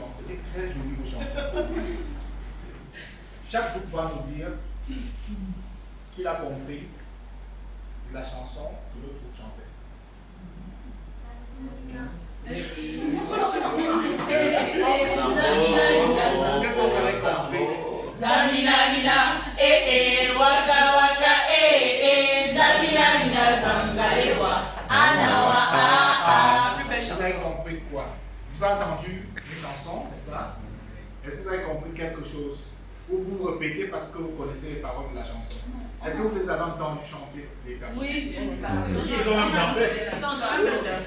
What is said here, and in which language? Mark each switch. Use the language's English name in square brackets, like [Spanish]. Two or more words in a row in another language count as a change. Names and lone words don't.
[French] C'était très joli vos chansons. Chaque groupe va nous dire ce qu'il a compris de la chanson que l'autre groupe chantait. Qu'est-ce que vous avez compris? Zamina mina, waka waka, zamina mina, zangarewa, anawa, Vous avez compris quoi? Vous avez entendu une chanson, n'est-ce pas? Est-ce que vous avez compris quelque chose? Ou vous répétez parce que vous connaissez les paroles de la chanson? Est-ce que vous les avez entendus chanter les personnes? Oui, ils ont même dansé.